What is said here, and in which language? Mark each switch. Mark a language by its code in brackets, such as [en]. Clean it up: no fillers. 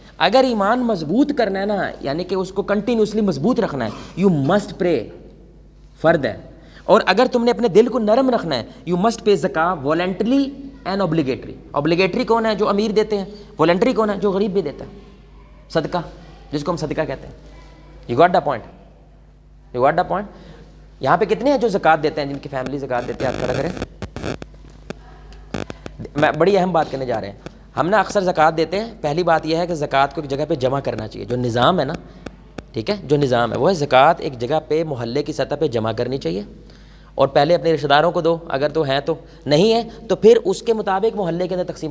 [ur] اگر ایمان مضبوط کرنا ہے نا, یعنی کہ اس کو کنٹینیوسلی مضبوط رکھنا ہے, [en] you must pray, [ur] فرد ہے. اور اگر تم نے اپنے دل کو نرم رکھنا ہے, [en] You must pay زکوٰۃ voluntarily and obligatory. [ur] اوبلیگیٹری کون ہے؟ جو امیر دیتے ہیں. والنٹری کون ہے؟ جو غریب بھی دیتا ہے. صدقہ, جس کو ہم صدقہ کہتے ہیں. [en] You got the point, you got the point. [ur] یہاں پہ کتنے ہیں جو زکوٰۃ دیتے ہیں, جن کی فیملی زکوٰۃ دیتے ہیں؟ آپ کھڑا کریں. میں بڑی اہم بات کرنے جا رہے ہیں. ہم نا اکثر زکوٰۃ دیتے ہیں. پہلی بات یہ ہے کہ زکوٰۃ کو ایک جگہ پہ جمع کرنا چاہیے. جو نظام ہے نا, ٹھیک ہے, جو نظام ہے وہ ہے زکوٰۃ ایک جگہ پہ محلے کی سطح پہ جمع کرنی چاہیے, اور پہلے اپنے رشتہ داروں کو دو اگر تو ہیں, تو نہیں ہے تو پھر اس کے مطابق محلے کے اندر تقسیم.